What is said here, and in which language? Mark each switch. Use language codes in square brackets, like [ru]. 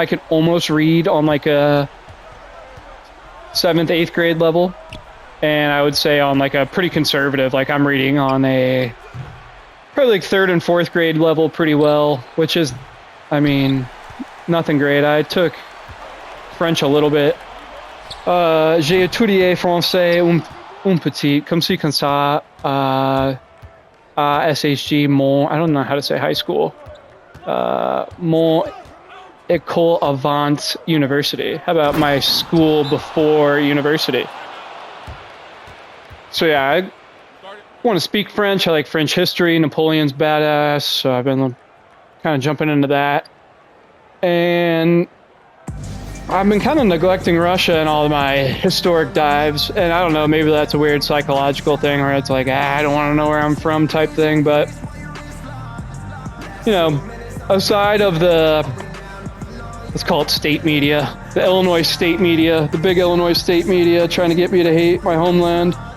[en] I can almost read on like a 7th, 8th grade level. And I would say on like a pretty conservative, like I'm reading on a probably like 3rd and 4th grade level pretty well, which is, I mean, nothing great. I took French a little bit. [fr] J'ai étudié français un petit, comme ci, comme ça, SHG, [en] I don't know how to say high school. [fr] Mon école avant university. [en] How about my school before university? So yeah, I want to speak French. I like French history. Napoleon's badass, so I've been kind of jumping into that. And I've been kind of neglecting Russia in all of my historic dives, and I don't know, maybe that's a weird psychological thing where it's like, I don't want to know where I'm from type thing, but, you know, aside of the, let's call it state media, the Illinois state media, the big Illinois state media trying to get me to hate my homeland.